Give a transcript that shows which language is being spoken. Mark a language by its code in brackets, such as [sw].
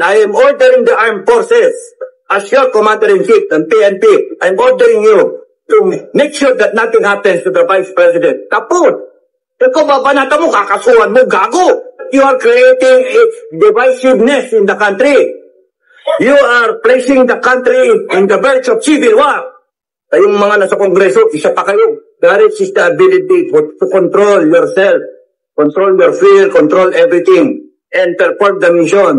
[en] I am ordering the armed forces. As your commander-in-chief ng PNP, I'm ordering you to make sure that nothing happens to the Vice President. [tl] Tapos. Ikaw babanata mo, kakasuhan mo, gago. [en] You are creating a divisiveness in the country. You are placing the country in the verge of civil war. [tl] Kayong mga nasa kongreso, isa pa kayo. [en] Courage is the ability to control yourself, control your fear, control everything, and perform the mission.